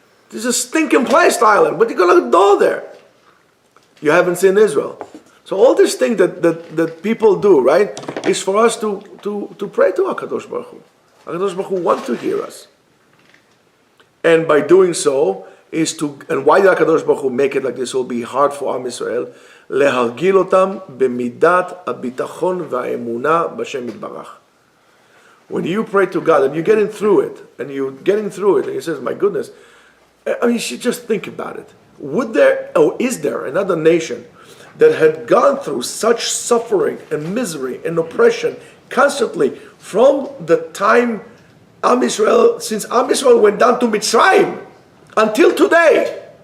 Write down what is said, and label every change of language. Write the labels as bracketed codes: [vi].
[en] This is a stinking place, Thailand. What are you going to do there? You haven't seen Israel. So all this thing that people do, right, is for us to pray to HaKadosh Baruch Hu. HaKadosh Baruch Hu wants to hear us. And by doing so, and why did HaKadosh Baruch Hu make it like this? It will be hard for Am Yisrael. [he] להרגיל אותם במידת הביטחון והאמונה בשם יתברך. [en] When you pray to God and you're getting through it, and he says, my goodness, I mean, you should just think about it. Is there another nation that had gone through such suffering and misery and oppression constantly from the time since Am Yisrael went down to Mitzrayim until today?